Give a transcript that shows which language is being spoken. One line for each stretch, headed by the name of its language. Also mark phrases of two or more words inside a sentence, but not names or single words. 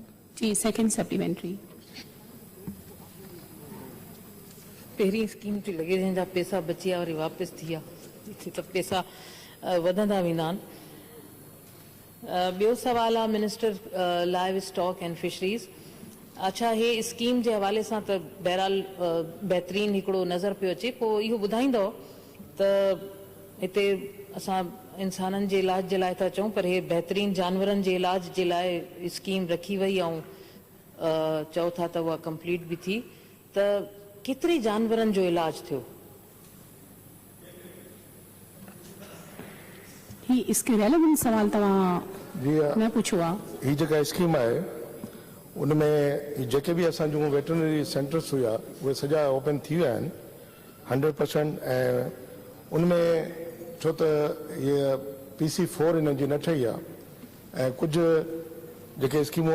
English: जी second supplementary
Sindhi: पहिरीं स्कीम थी लॻे जंहिंजा पैसा बची विया वरी वापसि थी विया त पैसा वधंदा वेंदा आहिनि ॿियो सवाल आहे
English: Minister Livestock and Fisheries
Sindhi: अच्छा हे स्कीम जे हवाले सां त बहरहाल बहितरीन हिकिड़ो नज़र पियो अचे पोइ इहो ॿुधाईंदव त हिते असां इंसाननि जे इलाज जे लाइ था चऊं पर हे बहितरीन जानवरनि जे इलाज जे लाइ स्कीम रखी वई ऐं चओ था त उहा कंप्लीट बि थी त केतिरे जानवरनि जो इलाज थियो ही इसके रेलेवेंट सवाल तव्हां न पुछो आहे ही जेका स्कीम आहे उनमें जेके बि असां जूं
English: veterinary centers
Sindhi: हुया उहे सॼा ओपन थी विया आहिनि 100% ऐं उनमें छो त इहे PC4 इन्हनि जी न ठही आहे ऐं कुझु जेके स्कीमूं